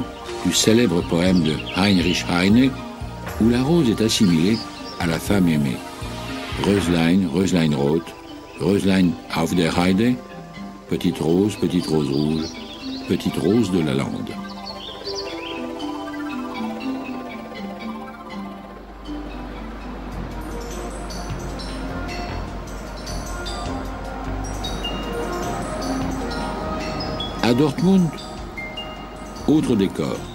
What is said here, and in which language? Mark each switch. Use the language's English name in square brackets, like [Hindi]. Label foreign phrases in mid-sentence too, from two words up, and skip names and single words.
[French] du célèbre poème de Heinrich Heine, où la rose est assimilée à la femme aimée. [German] Röslein, Röslein rot, Röslein auf der Heide, [French] petite rose rouge, petite rose de la lande. À Dortmund, autre décor.